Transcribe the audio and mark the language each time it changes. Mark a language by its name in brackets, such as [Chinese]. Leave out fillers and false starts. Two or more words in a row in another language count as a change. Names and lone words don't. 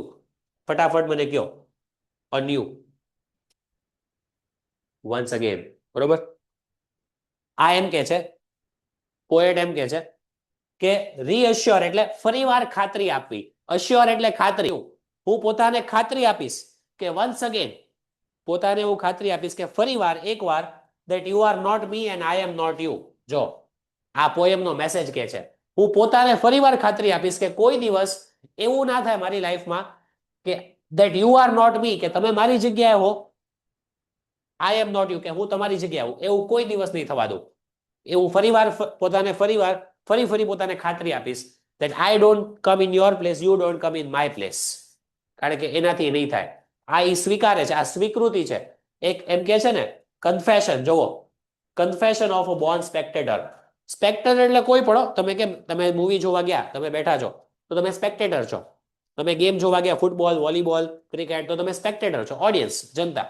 [Gujarati] ફટાફટ મને કયો, અન્યુ, [English] once again, [Gujarati] બરોબર. આ એમ કે છે, પોએટ એમ કે છે કે રીઅશ્યોર એટલે ફરીવાર ખાતરી આપવી, અશ્યોર એટલે ખાતરી. હું પોતાને ખાતરી આપીશ કે [English] once again, [Gujarati] પોતાને હું ખાતરી આપીશ કે ફરીવાર, એકવાર, [English] that you are not me and I am not you. [Gujarati] જો આ પોએમનો મેસેજ કે છે, હું પોતાને ફરીવાર ખાતરી આપીશ કે કોઈ દિવસ એવું ના થાય મારી લાઈફમાં કે [English] that you are not me, [Gujarati] કે તમે મારી જગ્યાએ હો, [English] I am not you, [Gujarati] કે હું તમારી જગ્યાએ હું, એવું કોઈ દિવસ નહીં થવા દઉં. એવું પોતાને ફરી પોતાને ખાતરી આપીશ [English] that I don't come in your place, you don't come in my place. [Gujarati] કારણ કે એનાથી નહીં થાય. આ ઈ સ્વીકારે છે, આ સ્વીકૃતિ છે. એક એમ કે છે ને કન્ફેશન, જોવો, [English] confession of a born spectator. [Gujarati] સ્પેક્ટેટર એટલે કોઈ પણ, તમે કેમ, તમે મૂવી જોવા ગયા, તમે બેઠા છો તો તમે સ્પેક્ટેટર છો. તમે ગેમ જોવા ગયા, ફૂટબોલ, વોલીબોલ, ક્રિકેટ, તો તમે સ્પેક્ટેટર છો, ઓડિયન્સ, જનતા.